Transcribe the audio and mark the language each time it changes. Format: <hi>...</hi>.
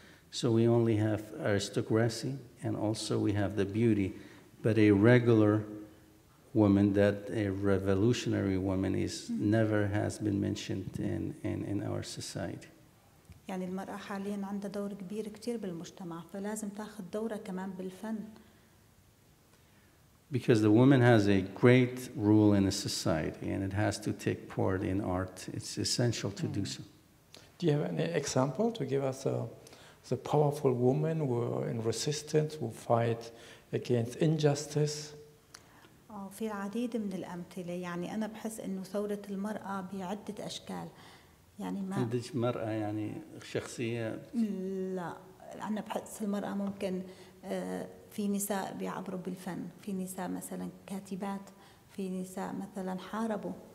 <en>So we only have aristocracy, and also we have the beauty, but a regular woman, that a revolutionary woman is never has been mentioned in our society.</en> <ar>يعني المرأة حاليا عندها دور كبير كتير بالمجتمع، فلازم تاخذ دورها كمان بالفن.</ar> <en>Because the woman has a great role in a society, and it has to take part in art. It's essential to do so. Do you have any example to give us the powerful women who are in resistance, who fight against injustice?</en> <ar>في العديد من الأمثلة. يعني أنا بحس إنه ثورة المرأة بعدة أشكال. يعني ما عندك مرأة يعني شخصية؟ لا، أنا بحس المرأة ممكن في نساء بيعبروا بالفن، في نساء مثلا كاتبات، في نساء مثلا حاربوا.</ar>